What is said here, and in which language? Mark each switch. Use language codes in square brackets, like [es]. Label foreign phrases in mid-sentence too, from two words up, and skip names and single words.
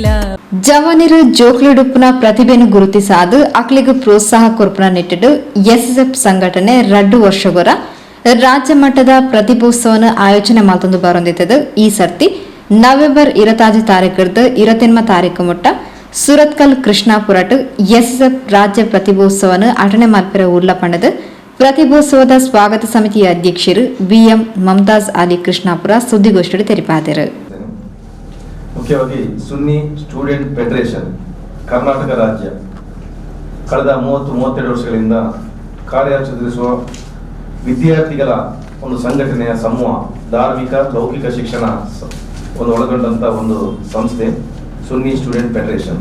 [tcy] ಜವಾನಿರು ಜೋಕ್ಲಿಡುಪ್ಪುನ ಪ್ರತಿಭೆಯನ್ನು ಗುರುತಿಸಾದು ಅಕ್ಲಿಗೆ ಪ್ರೋತ್ಸಾಹ ಕೊರ್ಪುನ ನಿಟ್ಟಿಡು ಎಸ್ಎಸ್ಎಫ್ ಸಂಘಟನೆ 2 ವರ್ಷಗೊರ ರಾಜ್ಯ ಮಟ್ಟದ ಪ್ರತಿಭೋತ್ಸವನ ಆಯೋಜನೆ ಮಾತೊಂದು ಬರೊಂದಿತ್ತದು. ಈ ಸರ್ತಿ ನವೆಂಬರ್ 25 ತಾರೀಕರ್ದು 28 ತಾರೀಕು ಮುಟ್ಟ ಸುರತ್ಕಲ್ ಕೃಷ್ಣಾಪುರಟ್ ಎಸ್ಎಸ್ಎಫ್ ರಾಜ್ಯ ಪ್ರತಿಭೋತ್ಸವನ ಅಟನೆ ಮಲ್ಪೆರ ಉರ್ಲ ಪಂಡದು. [kn] ಪ್ರತಿಭೋತ್ಸವದ ಸ್ವಾಗತ ಸಮಿತಿಯ ಅಧ್ಯಕ್ಷರು ಬಿಎಂ ಮಮತಾಜ್ ಅಲಿ ಕೃಷ್ಣಾಪುರ ಸುದ್ದಿಗೋಷ್ಠಿಯಲ್ಲಿ ತಿಳಿಸಿದರು. ಮುಖ್ಯವಾಗಿ ಸುನ್ನಿ ಸ್ಟೂಡೆಂಟ್ ಫೆಡರೇಷನ್ ಕರ್ನಾಟಕ ರಾಜ್ಯ ಕಳೆದ 30-32 ವರ್ಷಗಳಿಂದ ಕಾರ್ಯಾಚರಿಸುವ ವಿದ್ಯಾರ್ಥಿಗಳ ಒಂದು ಸಂಘಟನೆಯ ಸಮೂಹ, ಧಾರ್ಮಿಕ ಲೌಕಿಕ ಶಿಕ್ಷಣ ಒಂದು ಒಳಗೊಂಡಂತ ಒಂದು ಸಂಸ್ಥೆ ಸುನ್ನಿ ಸ್ಟೂಡೆಂಟ್ ಫೆಡರೇಷನ್.